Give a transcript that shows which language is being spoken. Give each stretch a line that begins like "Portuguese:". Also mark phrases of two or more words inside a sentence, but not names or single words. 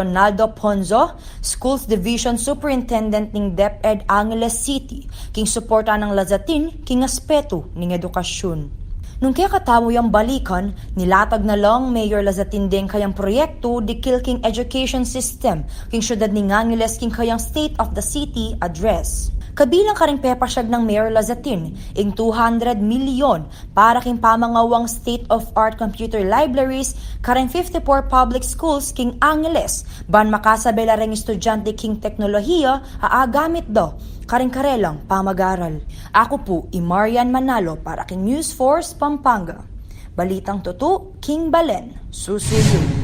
Pampanga: Ronaldo Ponzo, Schools Division Superintendent ning DepEd Angeles City, king suporta ng Lazatin king aspeto ning edukasyon. Nung kaya katamo yung balikan, nilatag na lang Mayor Lazatin din kayang proyekto di king
English: education system
Pampanga: king syudad ni Angeles king kayang State of the City address. Kabilang karing pepasyag ng Mayor Lazatin ing 200 milyon para king pamangawang
English: state-of-art computer libraries
Pampanga: karing 54
English: public schools
Pampanga: king Angeles ban makasabela ring estudyante king teknolohiya aagamit do karing karelang pamag-aral. Ako po Marian Manalo para king News Force Pampanga. Balitang tutu, King Balen, Susuyo.